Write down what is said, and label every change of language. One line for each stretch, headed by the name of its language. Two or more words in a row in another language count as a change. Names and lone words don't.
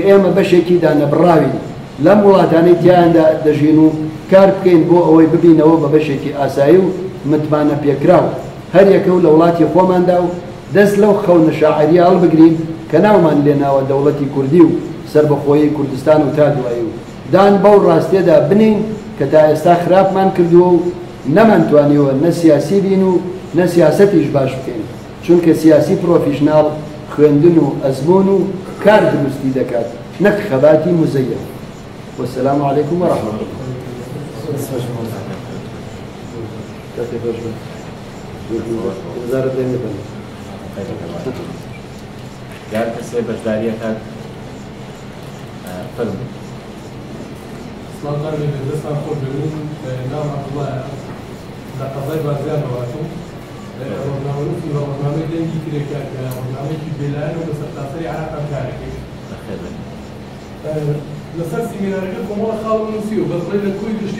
Central Kurdish: ئێمە بەشێکی دانەبڕاوین لەم وڵاتانەی تیاندا دەژین و کار بکەین بۆ ئەوەی ببینەوە بە بەشێکی ئاسایی و متمانە پێکراو هەر یەکە و لە وڵاتی خۆماندا و دەست لەو خەونە شاعریە هەڵبگرین کە ناومان لێناوە دەوڵەتی کوردی و سربەخۆیی کوردستان و تا دوایی و دان بەو ڕاستێدا بنین کە تا ئێستا خراپمان کردووە و نەمانتوانیوە نە سیاسی بین و نە سیاسەتیش باش بکەین چونکە سیاسی پرۆفیشناڵ خوێندن و ئەزمۆن و کار دروستی دەکات نەک خەباتی مزەیە.
Arabic: والسلام عليكم ورحمة الله. وزارة الدين
Central Kurdish: یار کەسێ بەشداریەکە فەرموو. سڵاو لێ دەستان خۆش ببین نام عەبدوڵایە لە قەزای بازرگان هەواتوم ڕۆژنامەنووسی بە ڕۆژنامەی دەنگی کرێکار کە ڕۆژنامەیەکی بێلایەن و لەسەر تاسەری عراقان کارێکی لەسەر سیمینارەکە کۆمەڵە خاڵم نووسیوە بەڵێ لە کوی گشتی